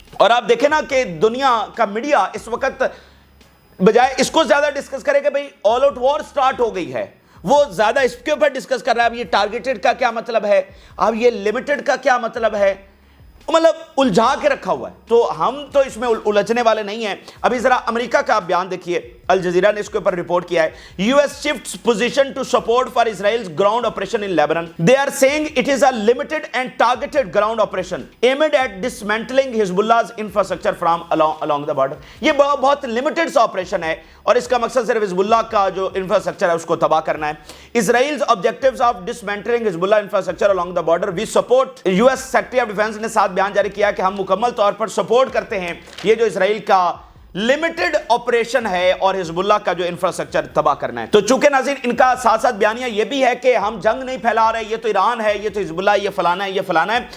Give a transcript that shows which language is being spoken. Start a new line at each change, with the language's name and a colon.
Urdu: اور آپ دیکھیں نا کہ دنیا کا میڈیا اس وقت بجائے اس کو زیادہ ڈسکس کرے کہ بھئی آل آؤٹ وار سٹارٹ ہو گئی ہے، وہ زیادہ اس کے اوپر ڈسکس کر رہا ہے اب یہ ٹارگیٹڈ کا کیا مطلب ہے، اب یہ لمیٹڈ کا کیا مطلب ہے، مطلب الجھا کے رکھا ہوا ہے. تو ہم تو اس میں الجھنے والے نہیں ہیں. ابھی ذرا امریکہ کا بیان دیکھیے، الجزیرہ نے اس کے اوپر رپورٹ کیا ہے.
English: U S shifts position to support for Israel's ground operation in Lebanon. They are saying it is a limited and targeted ground operation aimed at dismantling Hezbollah's infrastructure from along the border.
Urdu: یہ بہت limited سا operation ہے اور اس کا مقصد صرف حزب اللہ کا جو انفراسٹرکچر ہے اس کو تباہ کرنا ہے.
English: Israel's objectives of dismantling Hezbollah infrastructure along the border. We support.
Urdu: US Secretary of Defense نے ساتھ بیان جاری کیا کہ ہم مکمل طور پر سپورٹ کرتے ہیں یہ جو اسرائیل کا لمیٹڈ آپریشن ہے اور حزب اللہ کا جو انفراسٹرکچر تباہ کرنا ہے. تو چونکہ ناظرین ان کا ساتھ ساتھ بیانیہ یہ بھی ہے کہ ہم جنگ نہیں پھیلا رہے، یہ تو ایران ہے، یہ تو حزب اللہ، یہ فلانا ہے، یہ فلانا ہے.